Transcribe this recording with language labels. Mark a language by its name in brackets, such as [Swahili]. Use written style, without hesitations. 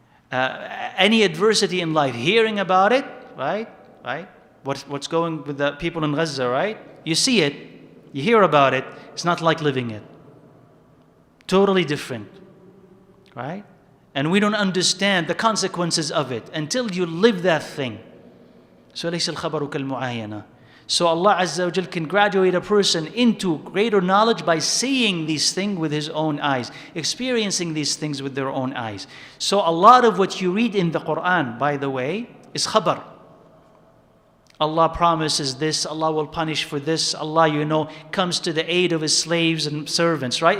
[English] Any adversity in life, hearing about it, right? What's going with the people in Gaza, right? You see it, you hear about it, it's not like living it. Totally different, right? And we don't understand the consequences of it until you live that thing. [Arabic] So لَيْسَ الْخَبَرُ كَالْمُعَايَنَةِ. [English] So Allah Azza wa Jal can graduate a person into greater knowledge by seeing these things with his own eyes, experiencing these things with their own eyes. So a lot of what you read in the Quran, by the way, is khabar. Allah promises this, Allah will punish for this, Allah, comes to the aid of His slaves and servants, right?